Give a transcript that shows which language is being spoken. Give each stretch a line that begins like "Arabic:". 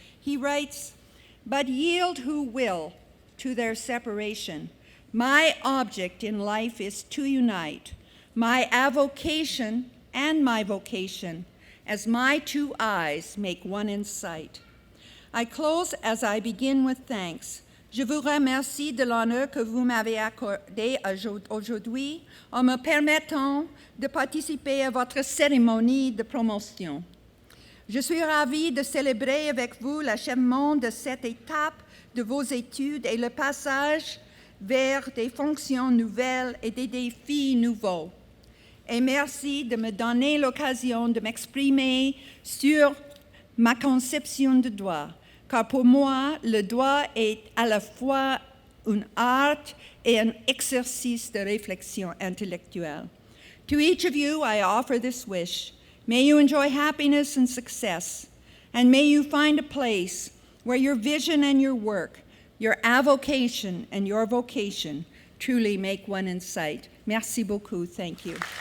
English: He writes, "But yield who will to their separation. My object in life is to unite my avocation and my vocation, as my two eyes make one in sight." I close as I begin with thanks.
French: Je vous remercie de l'honneur que vous m'avez accordé aujourd'hui en me permettant de participer à votre cérémonie de promotion. Je suis ravie de célébrer avec vous l'achèvement de cette étape de vos études et le passage vers des fonctions nouvelles et des défis nouveaux. Et merci de me donner l'occasion de m'exprimer sur ma conception du droit, car pour moi, le droit est à la fois un art et un exercice de réflexion intellectuelle.
English: To each of you, I offer this wish. May you enjoy happiness and success, and may you find a place where your vision and your work, your avocation and your vocation truly make one in sight.
French: Merci beaucoup.
English: Thank you.